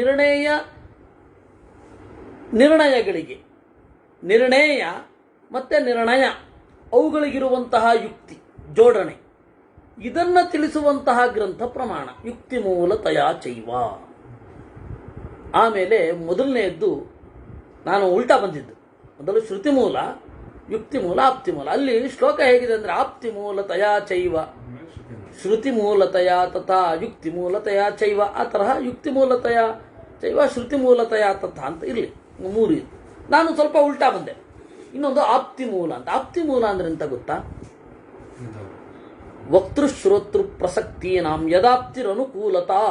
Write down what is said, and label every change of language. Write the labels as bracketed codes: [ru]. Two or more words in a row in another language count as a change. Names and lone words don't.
[kn] ನಿರ್ಣಯಗಳಿಗೆ, ನಿರ್ಣಯ ಮತ್ತೆ ನಿರ್ಣಯ, ಅವುಗಳಿಗಿರುವಂತಹ ಯುಕ್ತಿ ಜೋಡಣೆ, ಇದನ್ನ ತಿಳಿಸುವಂತಹ ಗ್ರಂಥ ಪ್ರಮಾಣ. [sa] ಯುಕ್ತಿ ಮೂಲತಯಾ ಚೈವ. [kn] ಆಮೇಲೆ ಮೊದಲನೆಯದ್ದು ನಾನು ಉಲ್ಟಾ ಬಂದಿದ್ದು. ಮೊದಲು ಶ್ರುತಿ ಮೂಲ, ಯುಕ್ತಿ ಮೂಲ, ಆಪ್ತಿ ಮೂಲ. ಅಲ್ಲಿ ಶ್ಲೋಕ ಹೇಗಿದೆ ಅಂದ್ರೆ [sa] ಆಪ್ತಿ ಮೂಲತಯಾ ಚೈವ, ಶ್ರುತಿ ಮೂಲತಯ ತಥಾ ಯುಕ್ತಿ ಮೂಲತಯ ಚೈವ. [kn] ಆ ತರಹ [sa] ಯುಕ್ತಿ ಮೂಲತಯ ಚೈವ, ಶ್ರುತಿ ಮೂಲತಯ ತಥಾ [kn] ಅಂತ ಇರಲಿ, ಮೂರು ಇದು. ನಾನು ಸ್ವಲ್ಪ ಉಲ್ಟಾ ಬಂದೆ. ಇನ್ನೊಂದು ಆಪ್ತಿ ಮೂಲ ಅಂತ. ಆಪ್ತಿ ಮೂಲ ಅಂದ್ರೆ ಎಂತ ಗೊತ್ತಾ? [sa] ವಕ್ತೃ ಶ್ರೋತೃ ಪ್ರಸಕ್ತೀನಾಂ ಯದಾಪ್ತಿರನುಕೂಲತಾ.